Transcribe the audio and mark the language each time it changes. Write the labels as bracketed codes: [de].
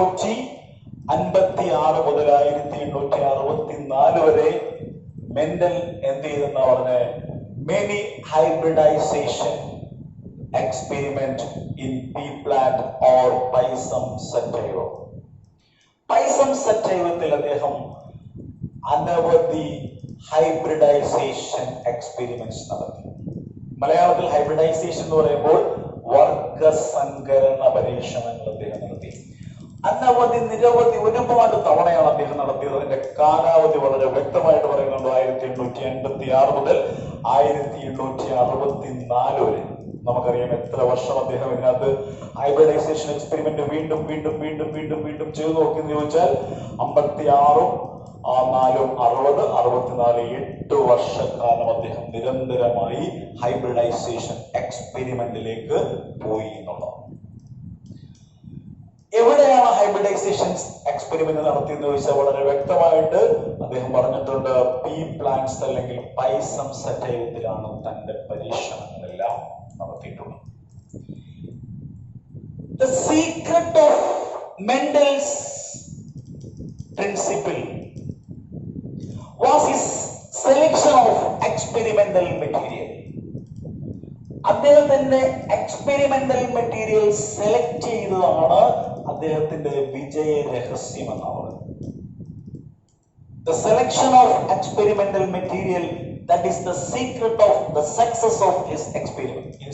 [ml] 1856 മുതൽ 1864 വരെ മെൻഡൽ എന്ത് ചെയ്തെന്നാ പറഞ്ഞ [en] many hybridization experiment in pea plant or Pisum sativum. [ml] Pisum sativത്തിൽ അദ്ദേഹം അനവധി ഹൈബ്രിഡൈസേഷൻ എക്സ്പെരിമെന്റ്സ് നടത്തി. മലയാളത്തിൽ ഹൈബ്രിഡൈസേഷൻ എന്ന് പറയുമ്പോൾ വർഗസങ്കരണ പരീക്ഷണങ്ങൾ അദ്ദേഹം നടത്തി. അനവധി നിരവധി ഒരുപാട് തവണയാണ് അദ്ദേഹം നടത്തിയത്. അതിന്റെ കാലാവധി വളരെ വ്യക്തമായിട്ട് പറയുന്നുണ്ട്. 1886 മുതൽ 1864 വരെ. നമുക്കറിയാം എത്ര വർഷം അദ്ദേഹം ഇതിനകത്ത് ഹൈബ്രിഡൈസേഷൻ എക്സ്പെരിമെന്റ് വീണ്ടും വീണ്ടും വീണ്ടും വീണ്ടും വീണ്ടും ചെയ്തു നോക്കിയെന്ന് ചോദിച്ചാൽ 56 4 60 64 8 വർഷക്കാലം അദ്ദേഹം നിരന്തരമായി ഹൈബ്രിഡൈസേഷൻ എക്സ്പെരിമെന്റിലേക്ക് പോയി എന്നുള്ളതാണ്. എവിടെയാണ് ഹൈബ്രിഡൈസേഷൻ എക്സ്പെരിമെന്റ് നടത്തിയെന്ന് ചോദിച്ചാൽ വളരെ വ്യക്തമായിട്ട് അദ്ദേഹം പറഞ്ഞിട്ടുണ്ട്, പീ പ്ലാന്റ്സ് അല്ലെങ്കിൽ പൈസം സറ്റൈവത്തിലാണ് തന്റെ പരീക്ഷണങ്ങളെല്ലാം നടത്തിയിട്ടുള്ളത്. [en] The secret of Mendel's principle was his selection of experimental material. [ml] അദ്ദേഹത്തിന്റെ എക്സ്പെരിമെന്റൽ മെറ്റീരിയൽ സെലക്ട് ചെയ്തതാണ് അദ്ദേഹത്തിന്റെ വിജയ രഹസ്യം എന്നാണ്. [en] The selection of experimental material, that is the secret of the success of his experiment.